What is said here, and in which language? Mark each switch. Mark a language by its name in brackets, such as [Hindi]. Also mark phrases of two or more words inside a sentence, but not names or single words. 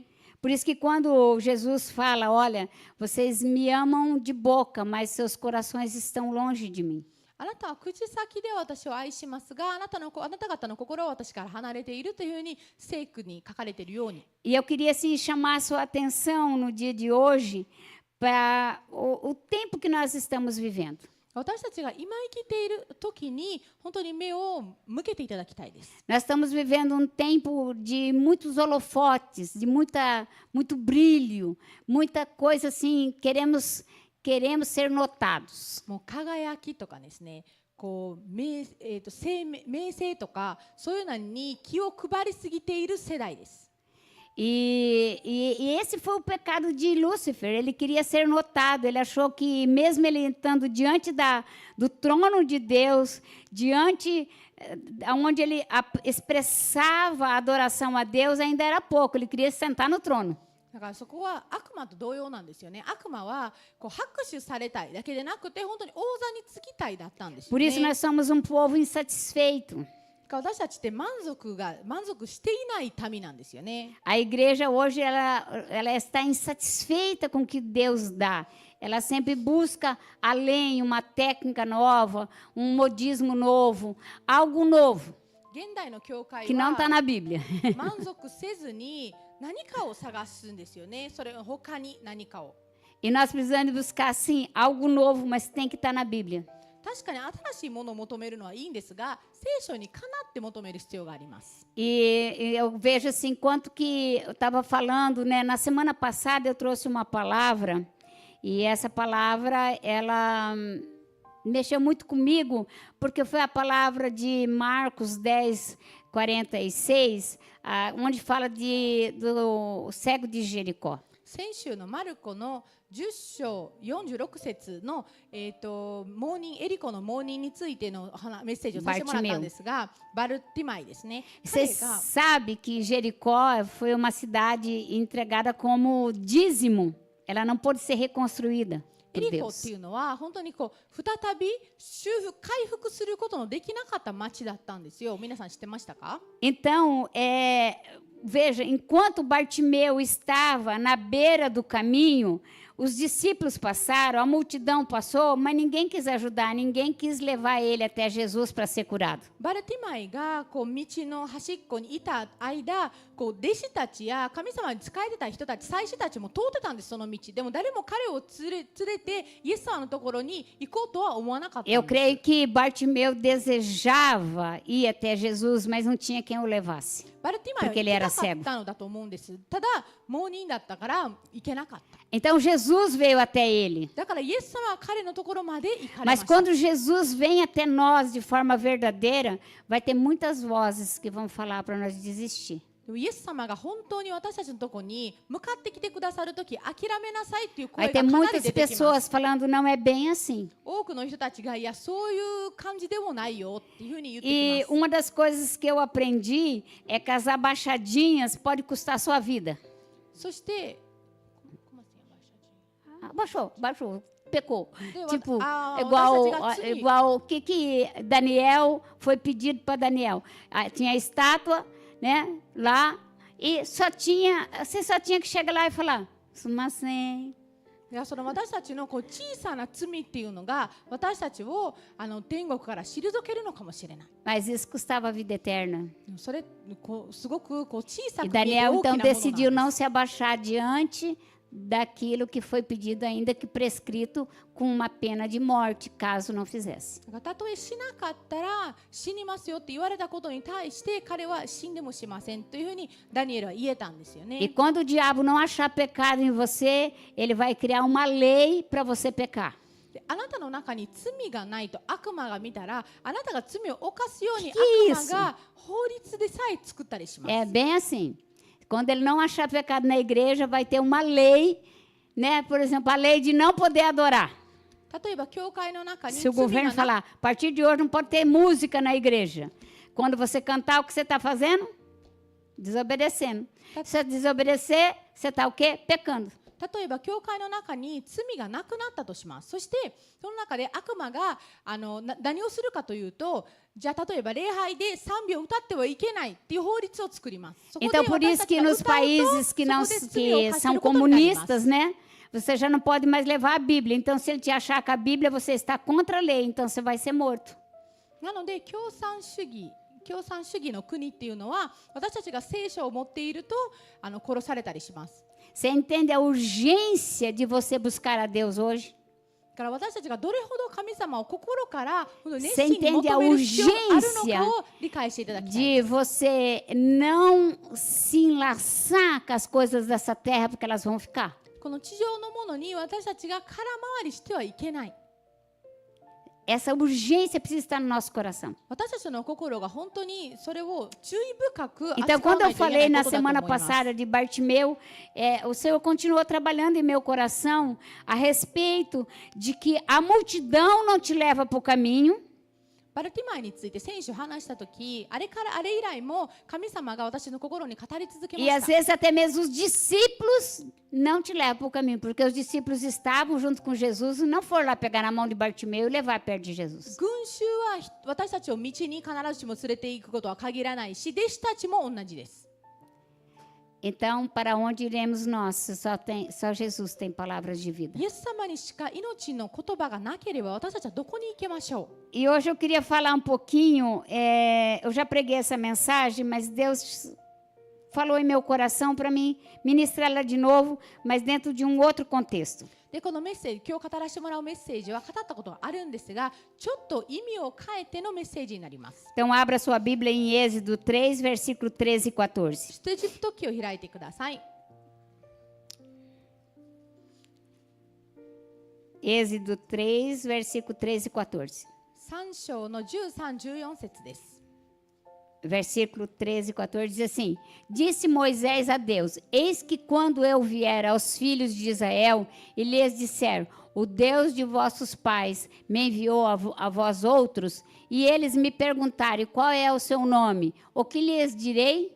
[Portuguese] Por isso que quando Jesus fala, olha, vocês me amam de boca, mas seus corações estão longe de mim. [Japanese] あなたは口先で私を愛しますが、あなた方の心は私から離れているというふうに聖句に書かれているように。 [Portuguese] E eu queria assim, chamar a sua atenção no dia de hoje para o tempo que nós estamos vivendo. [Japanese] 私たちが今生きている時に本当に目を向けていただきたいです。 [Portuguese] Nós estamos vivendo um tempo de muitos holofotes, de muito brilho, muita coisa assim, queremos ser notados. [Japanese] もう輝きとかですね、こう名声とかそういうのに気を配りすぎている世代です。 [Portuguese] E esse foi o pecado de Lúcifer. Ele queria ser notado. Ele achou que, mesmo ele estando diante do trono de Deus, diante onde ele expressava a adoração a Deus, ainda era pouco. Ele queria sentar no trono. [Japanese] だからそこは悪魔と同様なんですよね。悪魔はこう拍手されたいだけでなくて本当に王座につきたいだったんですよ [Portuguese] Por isso [Japanese] ね。 [Portuguese] nós somos um povo insatisfeito. [Japanese] 私たちって満足していない民なんですよね。 [Portuguese] A igreja hoje ela está insatisfeita com o que Deus dá. Ela sempre busca além, uma técnica nova, um modismo novo, algo novo [Japanese] 現代の教会 [Portuguese] que não está [Japanese] は [Portuguese] na Bíblia. [Japanese] 満足せずに何かを探すんですよね。それ他に何かを。 [Portuguese] E nós precisamos buscar, sim, algo novo, mas tem que estar na Bíblia. [Japanese] 確かに新しいものを求めるのはいいんですが、聖書にかなって求める必要があります。 [Portuguese] E eu vejo assim, enquanto que eu estava falando, né, na semana passada eu trouxe uma palavra, e essa palavra, ela mexeu muito comigo, porque foi a palavra de Marcos 10:46, onde fala do cego de Jericó. [Japanese] 先週のマルコの10章46節の、モーニンエリコのモーニンについてのメッセージをさせてもらったんですが、バルティマイですね。 [Portuguese] Você sabe que Jericó foi uma cidade entregada como dízimo. Ela não pôde ser reconstruída [Japanese] エ [Portuguese] por [Japanese] リコっ [Portuguese] Deus. [Japanese] ていうのは本当にこう再び回復することのできなかった町だったんですよ。皆さん知ってましたか？ [Portuguese] Então, veja, enquanto Bartimeu estava na beira do caminho, os discípulos passaram, a multidão passou, mas ninguém quis ajudar, ninguém quis levar ele até Jesus para ser curado. [Japanese] バルティマイがこう道の端っこにいた間、こう弟子たちや神様に仕えてた人たち、祭司たちも通ってたんです、その道。でも誰も彼を連れてイエス様のところに行こうとは思わなかったん [Portuguese] Eu [Japanese] です。 [Portuguese] creio que Bartimeu desejava ir até Jesus, mas não tinha quem o levasse. [Japanese] バルティマイは [Portuguese] Porque [Japanese] 行 [Portuguese] ele [Japanese] け [Portuguese] era [Japanese] なか [Portuguese] cego. [Japanese] ったのだと思うんです。ただ、モーニンだったから行けなかった。 [Portuguese] Então Jesus veio até ele. [Japanese] だからイエス様は彼のところまで行かれま [Portuguese] Mas [Japanese] した。 [Portuguese] quando Jesus vem até nós de forma verdadeira, vai ter muitas vozes que vão falar para nós desistir. [Japanese] でもイエス様が本当に私たちのところに向かってきてくださるとき、諦めなさいっていう [Portuguese] Vai [Japanese] 声が [Portuguese] ter [Japanese] かなり [Portuguese] muitas [Japanese] 出てきます。 [Portuguese] pessoas falando, não é bem assim. [Japanese] 多くの人たちがいやそういう感じでもないよっていうふうに言って [Portuguese] E [Japanese] きます。 [Portuguese] uma das coisas que eu aprendi é que as abaixadinhas pode custar a sua vida. [Japanese] そして、 [Portuguese] Baixou, pecou. Eu- Tipo, ah, igual, essa tigre. igual o que Daniel foi pedido para Daniel. Tinha a estátua, né, lá, e você só tinha que chegar lá e falar, sumasen. [Japanese] いやその私たちのこう小さな罪っていうのが私たちを天国から退けるのかもしれない。 [Portuguese] Mas isso custava a vida eterna. [Japanese] それすごくこう小さ [Portuguese] E [Japanese] く見えて [Portuguese] Daniel [Japanese] 大きな [Portuguese] então [Japanese] ものなんです。 [Portuguese] decidiu não se abaixar diante daquilo que foi pedido, ainda que prescrito com uma pena de morte, caso não fizesse. [Japanese] だからたとえしなかったら死にますよって言われたことに対して彼は死んでもしませんというふうにダニエルは言えたんですよ [Portuguese] E [Japanese] ね。 [Portuguese] quando o diabo não achar pecado em você, ele vai criar uma lei para você pecar. [Japanese] であなたの中に罪がないと悪魔が見たらあなたが罪を犯すように [Portuguese] Que [Japanese] 悪魔が法律でさえ作ったりします。 [Portuguese] É bem assim. Quando ele não achar pecado na igreja, vai ter uma lei, né? Por exemplo, a lei de não poder adorar. [Japanese] 例えば教会の中に [Portuguese] Se o [Japanese] 罪 [Portuguese] governo [Japanese] がな [Portuguese] falar, a partir de hoje não pode ter música na igreja. Quando você cantar, o que você está fazendo? Desobedecendo. Se você desobedecer, você está o quê? Pecando. [Japanese] 例えば教会の中に罪がなくなったとします。そしてその中で悪魔が何をするかというと、じゃあ例えば礼拝で賛美を歌ってはいけないっていう法律を作ります。そこで [Portuguese] Então, por [Japanese] 私 [Portuguese] isso [Japanese] たち [Portuguese] que [Japanese] が [Portuguese] nos [Japanese] 歌うと [Portuguese] países que, [Japanese] そ [Portuguese] não, [Japanese] こで罪を [Portuguese] que [Japanese] 犯せ [Portuguese] são [Japanese] ることになります。 [Portuguese] comunistas, né? Você já não pode mais levar a Bíblia. Então, se ele te achar com a Bíblia, você está contra a lei. Então, você vai ser morto. [Japanese] なので共産主義の国っていうのは私たちが聖書を持っていると殺されたりします。 [Portuguese] Você entende a urgência de você buscar a Deus hoje? [Japanese] だから私たちがどれほど神様を心から熱 [Portuguese] Você [Japanese] 心に [Portuguese] entende a [Japanese] 求める必要があるの [Portuguese] urgência [Japanese] かを理解していただきたい。 [Portuguese] de você não se enlaçar com as coisas dessa terra, porque elas vão ficar. [Japanese] この地上のものに私たちが空回りしてはいけない。 [Portuguese] Essa urgência precisa estar no nosso coração. [Japanese] 私たちの心が本当にそれを注意深く [Portuguese] Então, [Japanese] 扱わ [Portuguese] quando [Japanese] な [Portuguese] eu [Japanese] いといけ [Portuguese] falei [Japanese] ない [Portuguese] na [Japanese] ことだと [Portuguese] semana [Japanese] 思います。 [Portuguese] passada de Bartimeu, o Senhor continuou trabalhando em meu coração a respeito de que a multidão não te leva para o caminho, [Japanese] バルティマイについて先週話したとき、あれ以来も神様が私の心に語り続けま [Portuguese] e às [Japanese] した。 [Portuguese] vezes até mesmo os discípulos não te levam para o caminho, porque os discípulos estavam junto com Jesus e não foram lá pegar na mão de Bartimeu e levar perto de Jesus. [Japanese] 群衆は私たちを道に必ずしも連れて行くことは限らないし、弟子たちも同じです。 [Portuguese] Então, para onde iremos nós? Só Jesus tem palavras de vida. [Japanese] イエス様にしか命の言葉がなければ私たちはどこに行けましょう。 [Portuguese] E hoje eu queria falar um pouquinho, eu já preguei essa mensagem, mas Deus falou em meu coração para mim ministrar ela de novo, mas dentro de um outro contexto. [Japanese] でこのメッセージ、今日語らせてもらうメッセージは語ったことがあるんですが、ちょっと意味を変えてのメッセージになります。 [Portuguese] Então, abra sua Bíblia em Êxodo 3, versículo 13 e 14. [Japanese] 出エジプト記を開いてください。 [Portuguese] Êxodo 3, versículo 13 e 14. [Japanese] 3 章の13、14節です。 [Portuguese] Versículo 13 e 14 diz assim: Disse Moisés a Deus: Eis que quando eu vier aos filhos de Israel e lhes disser: O Deus de vossos pais me enviou a vós outros, e eles me perguntarem qual é o seu nome, o que lhes direi?